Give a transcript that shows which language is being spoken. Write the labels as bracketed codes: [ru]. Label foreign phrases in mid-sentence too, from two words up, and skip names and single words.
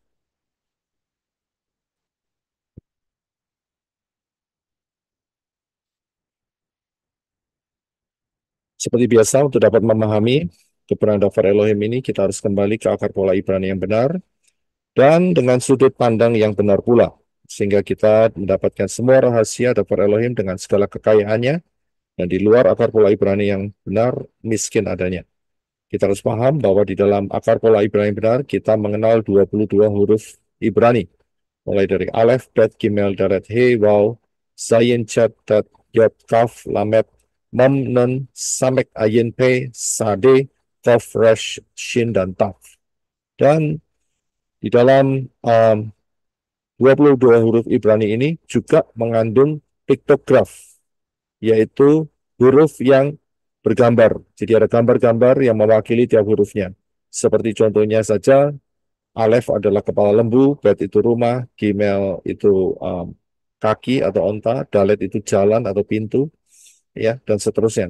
[id] Seperti biasa, untuk dapat memahami keberadaan dapur Elohim ini, kita harus kembali ke akar pola Ibrani yang benar dan dengan sudut pandang yang benar pula. Sehingga kita mendapatkan semua rahasia dapur Elohim dengan segala kekayaannya dan di luar akar pola Ibrani yang benar, miskin adanya. Kita harus paham bahwa di dalam akar pola Ibrani yang benar, kita mengenal 22 huruf Ibrani. Mulai dari Aleph, Bet, Gimel, Dalet, He, Waw, Zayin, Chat, Tet, Yod, Kaf, Lamet, Mem, Nun, Samek, Ayin, Pe, Sade, Kof, Resh, Shin, dan Taf. Dan di dalam 22 huruf Ibrani ini juga mengandung piktograf, yaitu huruf yang bergambar. Jadi ada gambar-gambar yang mewakili tiap hurufnya. Seperti contohnya saja, Aleph adalah kepala lembu, Bet itu rumah, Gimel itu kaki atau onta, Dalet itu jalan atau pintu, ya, dan seterusnya.